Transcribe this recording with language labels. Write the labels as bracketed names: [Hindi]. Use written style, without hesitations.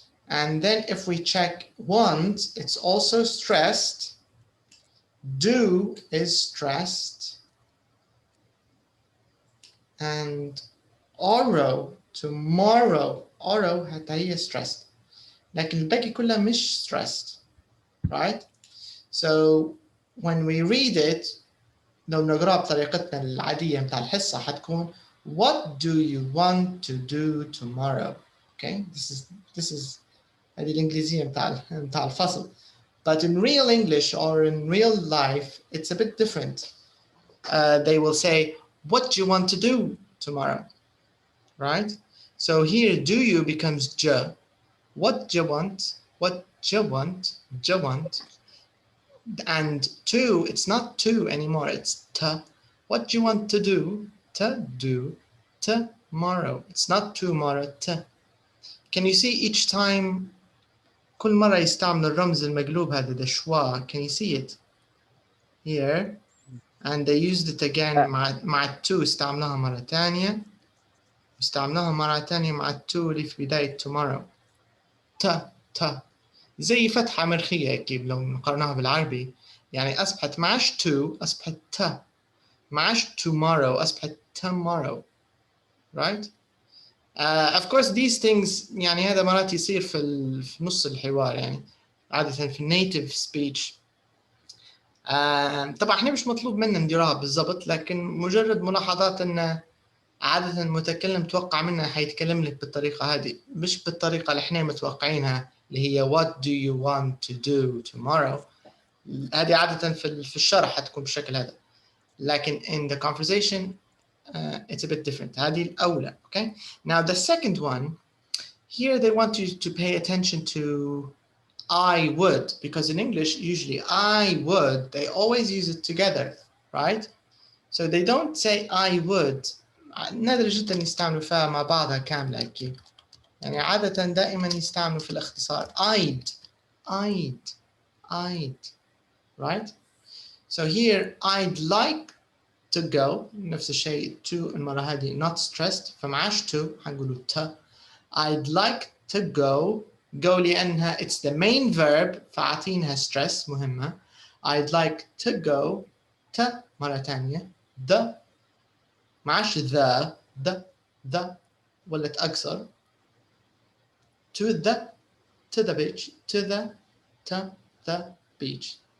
[English] And then if we check want, it's also stressed. Do is stressed. And tomorrow [Arabic] حتى هي [English] stressed. [Arabic] لكن الباقي كلها مش stressed, right? [English] So when we read it, [Arabic] لو نقرأ بطريقتنا العادية متاع الحصة حتكون [English] what do you want to do tomorrow? Okay, this is [Arabic] هذه الإنجليزية متاع الفصل. [English] But in real English or in real life, it's a bit different. They will say, what do you want to do tomorrow? Right? So here, do you becomes je. What do you want? What do you want? Do you want? And to, it's not to anymore, it's ta. What do you want to do? To do tomorrow. It's not tomorrow, ta. Can you see each time [Arabic] كل مرة يستعمل الرمز المقلوب هذا [English] the schwa? Can you see it? Here. And they used it again مع to [Arabic] استعملوها مرة ثانية. استعملوها مرة ثانية مع to اللي في بداية tomorrow. تا زي فتحة مرخية أكيد لو نقارناها بالعربي. يعني أصبحت معاش to أصبحت تا. معاش tomorrow أصبحت tomorrow. [English] Right? Of course these things [Arabic] يعني هذا مرات يصير في نص الحوار يعني عادة في [English] native speech. [Arabic] طبعا احنا مش مطلوب منا نديرها بالضبط لكن مجرد ملاحظات ان عادة المتكلم توقع منا حيتكلم لك بالطريقة هذه مش بالطريقة اللي احنا متوقعينها اللي هي [English] what do you want to do tomorrow. [Arabic] هذه عادة في الشرح حتكون بالشكل هذا لكن [English] in the conversation it's a bit different. [Arabic] هذه الأولى. Okay. [English] Now the second one, here they want you to pay attention to I would, because in English usually I would, they always use it together, right? So they don't say I would. [Arabic] نادر جدا يستعملوا فيها مع بعضها كاملة أكيد. يعني عادة دائما يستعملوا في الاختصار I'd, right? [English] So here I'd like to go [Arabic] نفس الشيء [English] to [Arabic] المرة هذه [English] not stressed [Arabic] فمعاش [English] to [Arabic] حنقولوا [English] ta. I'd like to go [Arabic] لأنها [English] it's the main verb [Arabic] فعطينها [English] stress مهمة. I'd like to go to [Arabic] مرة تانية [English] the [Arabic] معاش [English] the [Arabic] ولت أقصر [English] to the beach to the beach.